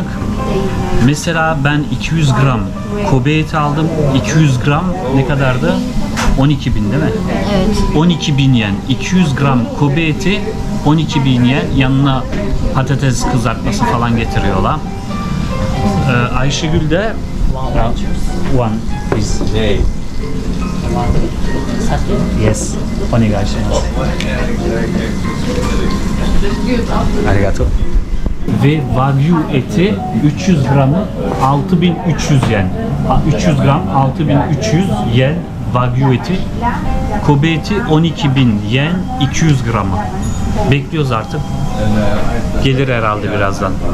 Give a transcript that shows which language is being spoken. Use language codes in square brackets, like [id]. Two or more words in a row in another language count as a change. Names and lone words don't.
[tr] Mesela ben 200 gram Kobe eti aldım. 200 gram ne kadardı? 12.000 değil mi? Evet. 12.000 yen. 200 gram Kobe eti 12.000 yen. Yanına patates kızartması falan getiriyorlar. Ayşegül de [en] one please. Yes. [ja] お願いします. ありがとう. [tr] Ve Wagyu eti 300 gramı 6.300 yen. 300 gram 6.300 yen Wagyu eti. Kobe eti 12.000 yen 200 gramı. Bekliyoruz artık. Gelir herhalde birazdan.